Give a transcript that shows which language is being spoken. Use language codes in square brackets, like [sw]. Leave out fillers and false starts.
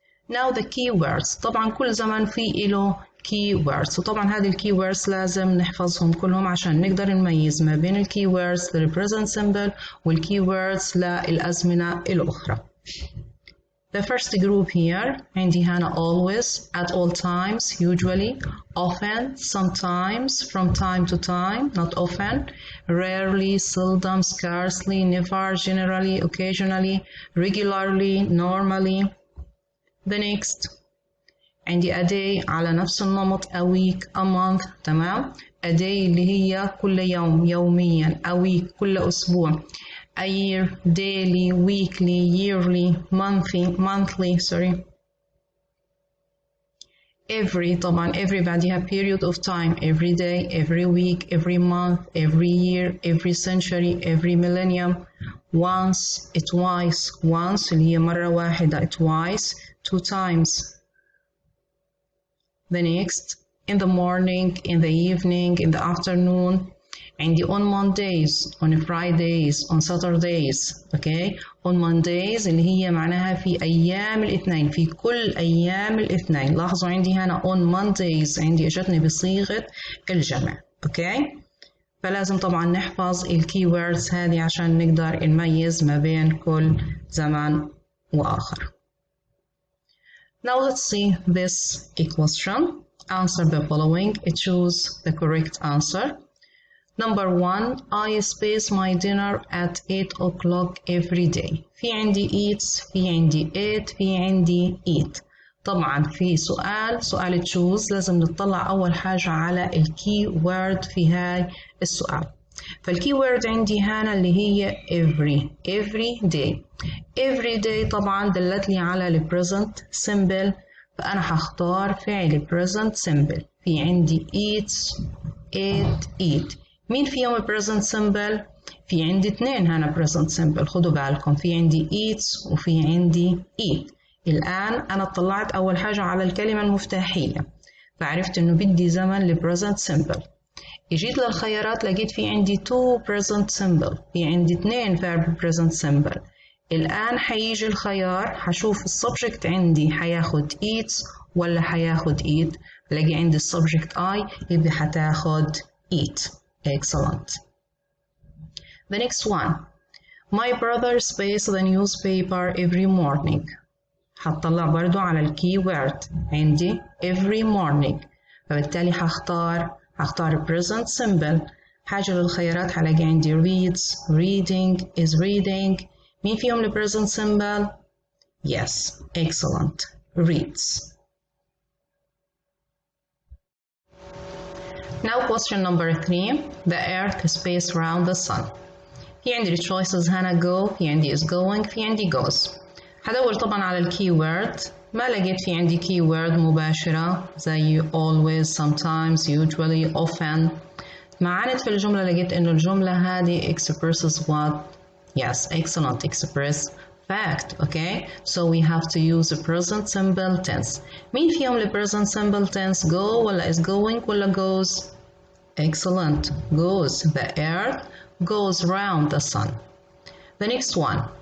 [en] Now the keywords. [ar] طبعا كل زمن فيه له keywords، وطبعا هذه keywords لازم نحفظهم كلهم عشان نقدر نميز ما بين keywords لل present simple keywords للأزمنة الأخرى. [en] The first group here [ar] عندي هنا [en] always, at all times, usually, often, sometimes, from time to time, not often, rarely, seldom, scarcely, never, generally, occasionally, regularly, normally. The next عندي a day [ar] على نفس النمط، [en] a week, a month. [ar] تمام. [en] a day [ar] اللي هي كل يوم يوميا، [en] a week [ar] كل أسبوع، [en] a year daily, weekly, yearly, monthly sorry. every طبعا every بعدها period of time، every day, every week, every month, every year, every century, every millennium. once, twice. [ar] once اللي هي مرة واحدة، twice [en] 2 times. The next in the morning, in the evening, in the afternoon. عندي on Mondays, on Fridays, on Saturdays. okay. [ar] on Mondays اللي هي معناها في أيام الاثنين، في كل أيام الاثنين. لاحظوا عندي هنا on Mondays عندي اجتني بصيغة الجمع. [en] okay. [ar] فلازم طبعا نحفظ الكيوردز هذه عشان نقدر نميز ما بين كل زمان وآخر. [en] Now let's see this equation. Answer the following. Choose the correct answer. Number 1 I space my dinner at 8 o'clock every day. [ar] في عندي eats، في عندي ate، في عندي eat. طبعا في سؤال choose لازم نطلع أول حاجة على الكي وورد في هاي السؤال. فالكي وورد عندي هنا اللي هي every day. [en] every day [ar] طبعا دلت لي على ال present simple، فأنا هختار فعل present simple. في عندي eats [en] ate eat. [ar] مين فيهم present simple؟ في عندي اتنين هنا present simple، خدوا بالكم، في عندي eats وفي عندي eat. الآن أنا اطلعت أول حاجة على الكلمة المفتاحية، فعرفت إنه بدي زمن ل present simple. جيت للخيارات لقيت في عندي [en] two present simple، [ar] في عندي اتنين verb present simple. الآن حيجي الخيار، حشوف السبجكت عندي حياخد eats ولا حياخد eat. بلاقي عندي السبجكت I، يبقى حتاخد eat. [en] Excellent. The next one. My brother space the newspaper every morning. [ar] هتطلع برضو على الكي وورد عندي every morning، فبالتالي هختار present simple. حاجة للخيارات هلاقي عندي reads, reading, is reading. مين فيهم ال [en] present simple؟ Yes, excellent. reads. Now question number 3. The earth space around the sun. [ar] في عندي choices هنا go، في عندي is going، في عندي goes. هدور طبعا على الكي وورد، ما لقيت في عندي كي وورد مباشرة زي always, sometimes, usually, often. معاند في الجملة لقيت إنه الجملة هذه [en] expresses what? Yes, excellent, express fact, okay? So we have to use the present simple tense. [ar] مين فيهم ال present simple tense؟ go ولا is going ولا goes؟ [en] Excellent, goes. The earth goes round the sun. The next one.